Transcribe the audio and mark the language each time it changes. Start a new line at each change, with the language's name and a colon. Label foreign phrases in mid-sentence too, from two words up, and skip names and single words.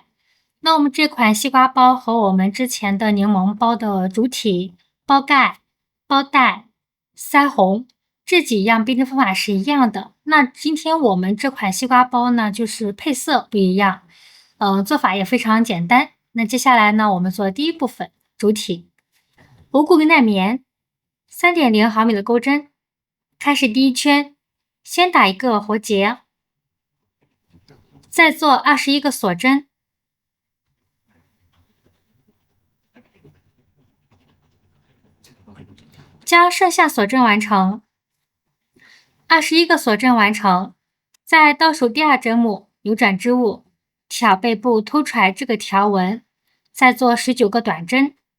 Chinese: 那我們這款西瓜包和我們之前的檸檬包的主體、包蓋、包帶、腮紅這幾樣編織方法是一樣的。那今天我們這款西瓜包呢，就是配色不一樣，做法也非常簡单。那接下來呢，我們做第一部分主體，无骨耐棉，3.0毫米的钩針，開始第一圈，先打一個活結，再做21個鎖針，將剩下鎖針完成。21個鎖針完成，在倒數第二針目扭轉織物，挑背部凸出來這個條紋，再做19個短針。